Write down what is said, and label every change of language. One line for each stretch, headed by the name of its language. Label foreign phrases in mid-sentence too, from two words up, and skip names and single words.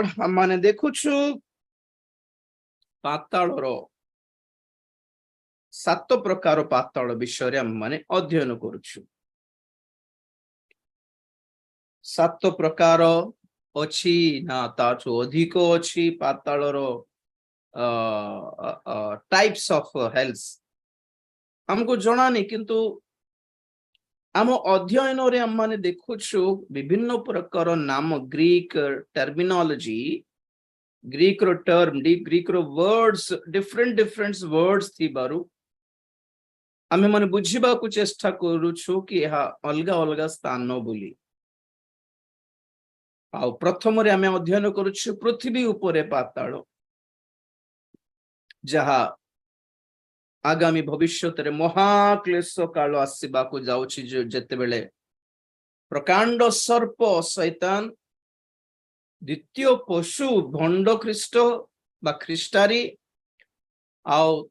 Odia: ଆମେ ଦେଖୁଛୁ ପାତାଳର 7 ପ୍ରକାର ପାତାଳ ବିଷୟରେ ଆମେ ଅଧ୍ୟୟନ କରୁଛୁ। 7 ପ୍ରକାର ଅଛି ନା ତାଠୁ ଅଧିକ ଅଛି ପାତାଳର
English: types of
Odia: hells ଆମକୁ ଜଣାନି, କିନ୍ତୁ ଆମ ଅଧ୍ୟୟନରେ ଆମେ ଦେଖୁଛୁ ବିଭିନ୍ନ ପ୍ରକାର ନାମ, ଗ୍ରୀକ ଟର୍ମିନୋଲୋଜି, ଗ୍ରୀକ ର ଟର୍ମ, ଗ୍ରୀକ ର
English: words, different words
Odia: ଥିବାରୁ ଆମେ ମାନେ ବୁଝିବାକୁ ଚେଷ୍ଟା କରୁଛୁ କି ଏହା ଅଲଗା ଅଲଗା ସ୍ଥାନ ବୋଲି। ଆଉ ପ୍ରଥମରେ ଆମେ ଅଧ୍ୟୟନ କରୁଛୁ ପୃଥିବୀ ଉପରେ ପାତାଳ, ଯାହା ଆଗାମୀ ଭବିଷ୍ୟତରେ ମହାକ୍ଲେଶ କାଳ ଆସିବାକୁ ଯାଉଛି, ଯେତେବେଳେ ପ୍ରକାଣ୍ଡ ସର୍ପ ଶୈତାନ, ଦ୍ୱିତୀୟ ପଶୁ ଭଣ୍ଡ ଖ୍ରୀଷ୍ଟ ବା ଖ୍ରୀଷ୍ଟାରୀ, ଆଉ